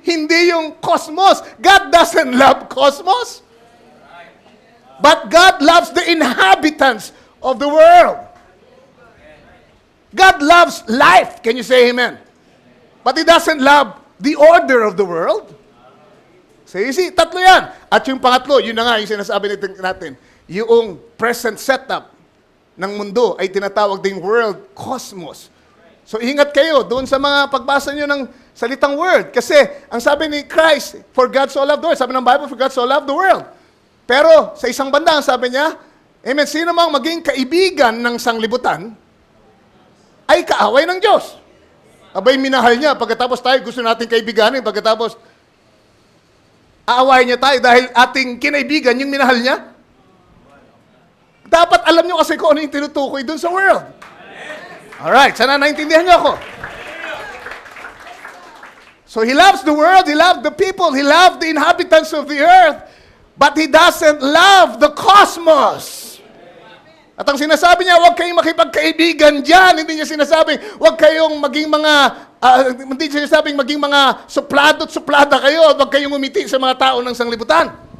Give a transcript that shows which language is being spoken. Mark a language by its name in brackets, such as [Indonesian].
[Filipino] Hindi yung cosmos. [English] God doesn't love cosmos. But God loves the inhabitants of the world. God loves life. Can you say amen? But He doesn't love the order of the world. So you see, [Filipino] 3 yan. At yung pangatlo, yun na nga yung sinasabi natin. Yung present setup ng mundo ay tinatawag ding world cosmos. So ingat kayo doon sa mga pagbasa nyo salitang word. Kasi, ang sabi ni Christ, [English] for God so loved the world. [Filipino] Sabi ng Bible, [English] for God so loved the world. [Filipino] Pero, sa isang banda, ang sabi niya, amen, sino mang maging kaibigan ng sanglibutan, ay kaaway ng Diyos. Abay, minahal niya. Pagkatapos tayo, gusto natin kaibiganin. Pagkatapos, aaway niya tayo dahil ating kinaibigan, yung minahal niya. Dapat alam niyo kasi kung ano yung tinutukoy dun sa world. Alright, sana naintindihan niyo ako. [English] So he loves the world, he loves the people, he loves the inhabitants of the earth, but he doesn't love the cosmos. [Filipino] At ang sinasabi niya, huwag kayong makipagkaibigan dyan. Hindi niya sinasabing, huwag kayong maging mga, hindi niya sinasabing maging mga suplado at suplada kayo, at huwag kayong umiti sa mga tao ng sanglibutan.